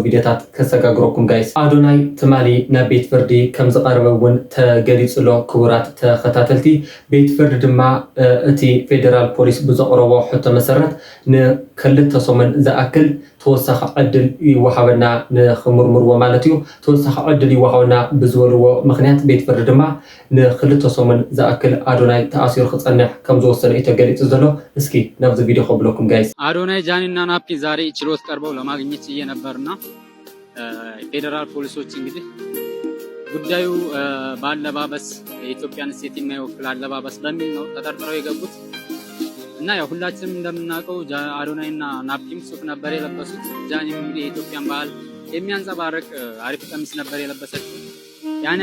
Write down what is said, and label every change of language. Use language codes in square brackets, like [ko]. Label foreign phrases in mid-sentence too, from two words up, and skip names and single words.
[ti] ቪድዮታት ከሰጋግረኩም ጋይስ አዶናይ ትማሊ ናብ ቤት ፍርዲ ከም ዝቐረበ እውን ተገሊጹሎ ክቡራት ተኸታተልቲ ቤት ፍርዲ ድማ እቲ ፌደራል ፖሊስ ብዘቕረቦ ሕቶ መሰረት ንክልተ ሰሙን ዝኣክል ተወሳኺ ዕድል ይወሃበና ንኽምርምርዎ ማለት እዩ ተወሳኺ ዕድል ይወሃበና ብዝበልዎ ምክንያት ቤት ፍርዲ ድማ ንክልተ ሰሙን ዝኣክል አዶናይ ተኣሲሩ ክጸንሕ ከም ዝወሰነ እዩ ተገሊጹ ዘሎ እስኪ ናብዚ ቪድዮ ከብለኩም ጋይስ [am] አዶናይ ጃኒና ናፒ ዛሬ ችሎት ቀርበው ለማግኘት እየነበርና ፌደራል ፖሊሶች እንግዲህ ጉዳዩ ባለባበስ የኢትዮጵያን ሴት የማይወክል አለባበስ በሚል ነው ተጠርጥረው የገቡት እና ያው ሁላችንም እንደምናውቀው አዶናይና ናፒም ሱፍ ነበር የለበሱት ጃኒም እንግዲህ የኢትዮጵያን ባህል የሚያንጸባርቅ አሪፍ ቀሚስ ነበር የለበሰችው ያን